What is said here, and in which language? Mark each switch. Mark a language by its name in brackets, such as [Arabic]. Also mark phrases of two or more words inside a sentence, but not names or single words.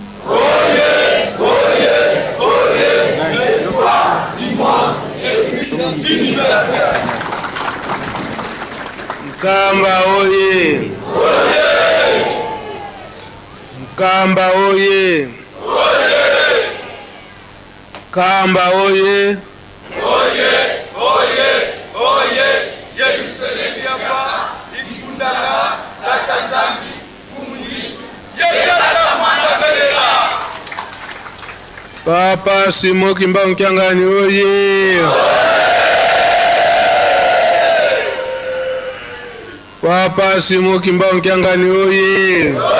[Kongo] Mkamba oye. Mkamba oye. Kamba oye. Oye, oye, oye. Yerusalemu yapa ikundala tatanzambi fumu Yesu. Yekala mwandabelela. Papa Simo Kimba Nkyangani oye. Papa Simo Kimba Nkyangani oye.